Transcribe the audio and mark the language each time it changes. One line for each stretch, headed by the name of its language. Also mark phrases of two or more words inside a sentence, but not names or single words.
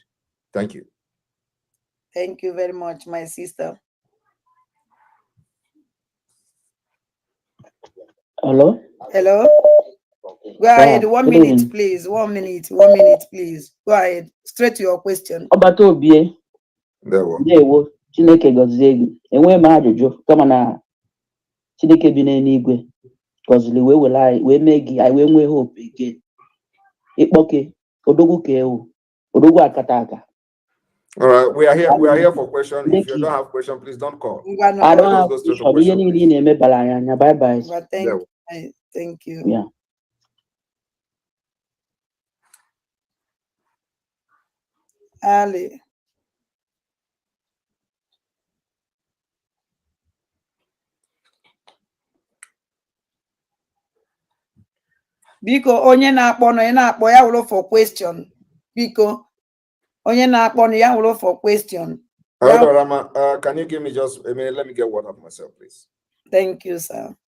English: Thank you. Thank you very much, my sister. Hello? Hello? Go ahead, 1 minute, please. 1 minute, please. Go ahead, straight to your question.
Igbo: Obatobie. Ndewo. Chineke gozie gị. Enwe m ajụjụ kama na Chineke bi n'eluigwe gọziri wee were anyị wee mee gị anyị wee nwee
English: hope again.
Igbo: Ịkpọke odogwu ka ewu odogwu akata aka.
English: All right, we are here for questions. If you don't have questions, please don't call. I don't have questions. Bye bye. Thank you. Yeah. Ali.
Igbo: Biko onye na-akpọ ya wụrụ
English: for question.
Igbo: Biko onye na-akpọ ya wụrụ
English: for question. Rama, can you give me just a minute? Let me get water for myself, please. Thank you, sir.